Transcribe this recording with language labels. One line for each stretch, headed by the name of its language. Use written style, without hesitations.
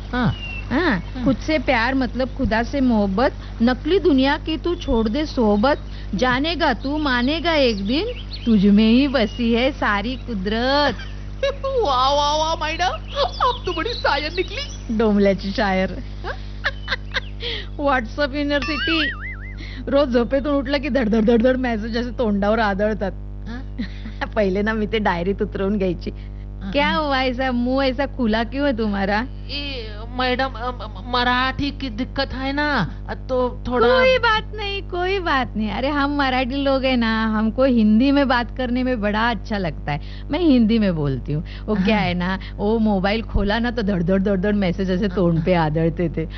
Hindi: हाँ, खुद से प्यार मतलब खुदा से मोहब्बत. नकली दुनिया की तू छोड़ दे सोहबत. जानेगा तू, मानेगा एक दिन, तुझ में ही बसी है सारी कुदरत. वाह वाह वाह मैडम, आप तो बड़ी शायर निकली.
Marathi: डोमल्याची शायर. WhatsApp inner city. रोज झोपेतून उठला की धडधड धडधड मेसेज असे तोंडावर आदळतात. पहिले ना मी ते डायरीत उतरवून घ्यायची.
Hindi: क्या हुआ ऐसा मुंह ऐसा खुला क्यों है तुम्हारा? मैडम मराठी की दिक्कत है ना, तो थोड़ा. कोई बात नहीं कोई बात नहीं. अरे हम मराठी लोग हैं ना, हमको हिंदी में बात करने में बड़ा अच्छा लगता है. मैं हिंदी में बोलती हूँ. वो क्या है ना, वो मोबाइल खोला ना तो धड़धड़ धड़धड़ मैसेज ऐसे तोड़ पे आदरते थे.